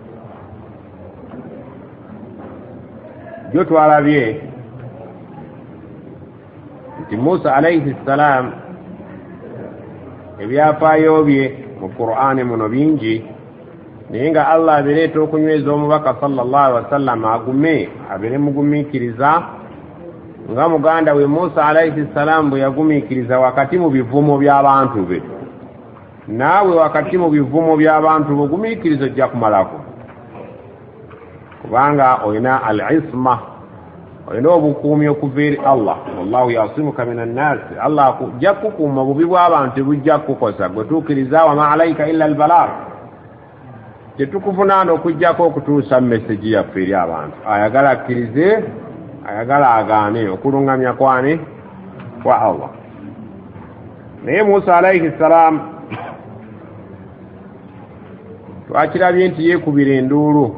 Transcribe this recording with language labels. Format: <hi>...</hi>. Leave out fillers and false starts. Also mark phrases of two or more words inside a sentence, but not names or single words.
<lg>Gyo twalabye nti Musa</lg> <ar>عليه السلام</ar> <lg>ebyafaayo bye mu Qur'ani muno bingi, naye nga Allah abireeta okunyweza omubaka</lg> <ar>صلى الله عليه وسلم</ar> <lg>agume abeere mugumiikiriza nga muganda we Musa</lg> <ar>عليه السلام</ar> <lg>bwe yagumiikiriza wakati mu bivumo by'abantu be. Naawe wakati mu bivumo by'abantu be ogumiikiriza ojja kumalako, kubanga olina al-isma, olina obukuumi okuva eri Allah.</lg> <ar>والله يعصمك من الناس.</ar> <lg>Allah ajja kukuuma bubi bw'abantu bujja kukosa gwe tuukiriza.</lg> <ar>وما عليك إلا البلاغ,</ar> <lg>tetukuvunaana okugjako okutuusa message yaffe eri abantu. Ayagala akkirize, ayagala agaane, okulungamya kwani kwa Allah. Naye Musa</lg> <ar>عليه السلام</ar> <lg>twakirabye nti yeekubira enduulu.</lg>